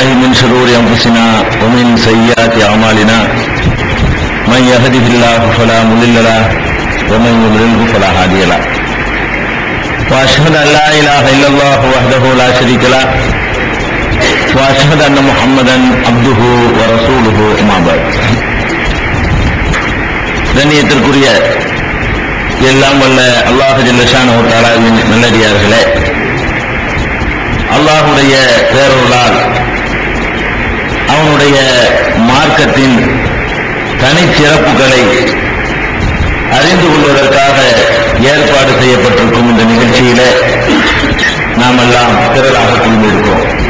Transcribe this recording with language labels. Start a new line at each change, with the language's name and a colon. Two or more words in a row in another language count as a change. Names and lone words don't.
Arabic: من شرور أنفسنا ومن سيئات أعمالنا من يهده الله فلا مضل له ومن يضلله فلا هادي له وأشهد أن لا إله إلا الله وحده لا شريك له وأشهد أن محمدا عبده ورسوله أما بعد.
Tamil: கண்ணியத்திற்குரிய எல்லாம் வல்ல அல்லாஹ்
Arabic: جل شأنه وتعالى
Tamil: நல்லடியார்களே, அல்லாஹ்வுடைய பேரருளால் அவனுடைய மார்க்கத்தின் தனிச்சிறப்புகளை அறிந்து கொள்வதற்காக ஏற்பாடு செய்யப்பட்டிருக்கும் இந்த நிகழ்ச்சியில நாம் எல்லாம் திரளாக குழுமியிருக்கிறோம்.